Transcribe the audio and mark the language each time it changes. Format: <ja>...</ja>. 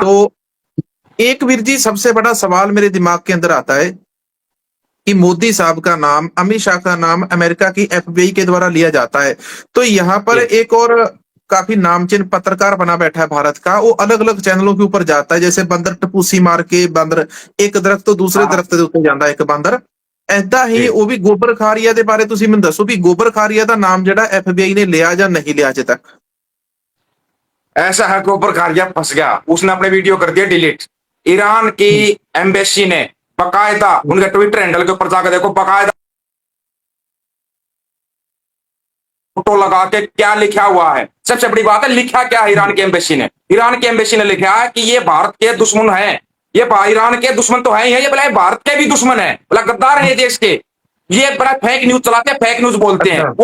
<hi>तो एक वीर जी सबसे बड़ा सवाल मेरे दिमाग के अंदर आता है कि मोदी साहब का नाम, अमित शाह का नाम अमेरिका की एफबीआई के द्वारा लिया जाता है, तो यहाँ पर जी एक और काफी नामचीन पत्रकार बना बैठा है भारत का, वो अलग अलग चैनलों के ऊपर जाता है, जैसे बंदर टपूसी मार के बंदर एक दरख्त तो दूसरे हाँ</hi> <pa>दरख्त ਦੇ ਉੱਤੇ ਜਾਂਦਾ ਇੱਕ ਬਾਂਦਰ, ਐਦਾਂ ਹੀ</pa> <hi>जी।</hi> <pa>ਉਹ ਵੀ ਗੋਬਰ ਖਾਰੀਆ ਦੇ ਬਾਰੇ ਤੁਸੀਂ ਮੈਨੂੰ ਦੱਸੋ ਵੀ ਗੋਬਰ ਖਾਰੀਆ ਦਾ ਨਾਮ ਜਿਹੜਾ</pa> <hi>एफबीआई ने लिया</hi> <pa>ਜਾਂ</pa> <hi>नहीं लिया</hi> <pa>अजे तक?</pa> <hi>ऐसा है कि ऊपर खारिया फंस गया, उसने अपने वीडियो कर दिया डिलीट। ईरान की एम्बेसी ने बकायदा उनके ट्विटर हैंडल के ऊपर जाकर देखो, बकायदा फोटो लगा के क्या लिखा हुआ है। सबसे बड़ी बात है, लिखा क्या है ईरान की एम्बेसी ने? ईरान की एम्बेसी ने लिखा है कि ये भारत के दुश्मन है, ये ईरान के दुश्मन तो है ही है, ये बोला भारत के भी दुश्मन है, बोला गद्दार है ये देश के, ये बड़ा फेक न्यूज चलाते हैं, फेक न्यूज बोलते हैं।</hi>